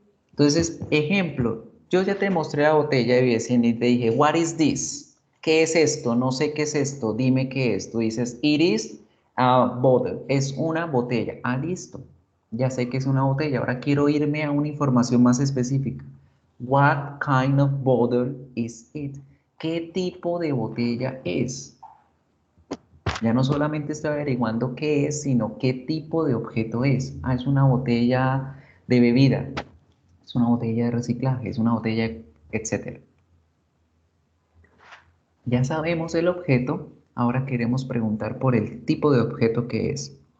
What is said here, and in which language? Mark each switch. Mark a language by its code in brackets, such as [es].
[es] Entonces, ejemplo, yo ya te mostré la botella de Biesien y te dije, [en] what is this? [es] ¿Qué es esto? No sé qué es esto, dime qué es. Tú dices, [en] it is a bottle, [es] es una botella. Ah, listo, ya sé que es una botella. Ahora quiero irme a una información más específica. [en] What kind of bottle is it? [es] ¿Qué tipo de botella es? Ya no solamente estoy averiguando qué es, sino qué tipo de objeto es. Ah, es una botella de bebida, es una botella de reciclaje, es una botella, etcétera. Ya sabemos el objeto, ahora queremos preguntar por el tipo de objeto que es.